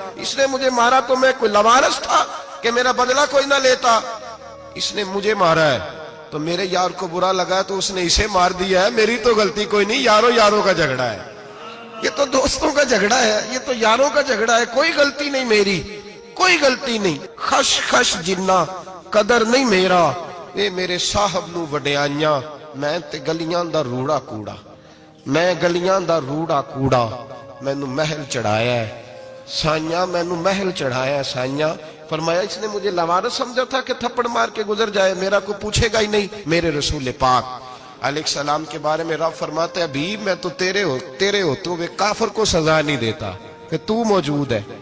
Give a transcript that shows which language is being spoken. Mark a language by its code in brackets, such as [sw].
[ur] اس نے مجھے مارا تو میں کوئی لاوارث تھا کہ میرا بدلہ کوئی نہ لیتا. اس نے مجھے مارا ہے تو میرے یار کو برا لگا تو اس نے اسے مار دیا ہے، میری تو غلطی کوئی نہیں. یاروں کا جھگڑا ہے، یہ تو دوستوں کا جھگڑا ہے، یہ تو یاروں کا جھگڑا ہے، کوئی غلطی نہیں میری، کوئی غلطی نہیں. [pa] خش خش جنہ قدر نہیں میرا، اے میرے صاحب نو وڈیائیاں، میں تے گلیاں دا روڑا کوڑا، میں گلیاں دا روڑا کوڑا. میں نو محل چڑھایا ہے سائیاں، میں نو محل چڑھایا ہے سائیاں. [ur] فرمایا اس نے مجھے لوارث سمجھا تھا کہ تھپڑ مار کے گزر جائے، میرا کو پوچھے گا ہی نہیں. میرے رسول پاک علیہ السلام کے بارے میں رب فرماتا ہے ابھی میں تو تیرے ہوتے ہوئے کافر کو سزا نہیں دیتا کہ تو موجود ہے.